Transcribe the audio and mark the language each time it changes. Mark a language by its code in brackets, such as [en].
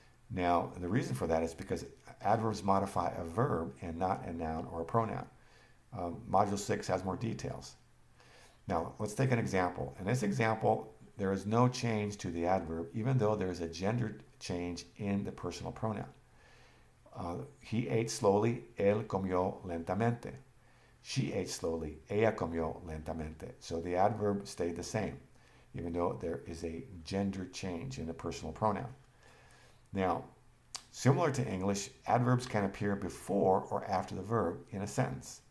[en] Now, the reason for that is because adverbs modify a verb and not a noun or a pronoun. Module 6 has more details. Now, let's take an example. In this example, there is no change to the adverb, even though there is a gender change in the personal pronoun. He ate slowly, [es] él comió lentamente. [en] She ate slowly, [es] ella comió lentamente. [en] So the adverb stayed the same, even though there is a gender change in the personal pronoun. Now, similar to English, adverbs can appear before or after the verb in a sentence.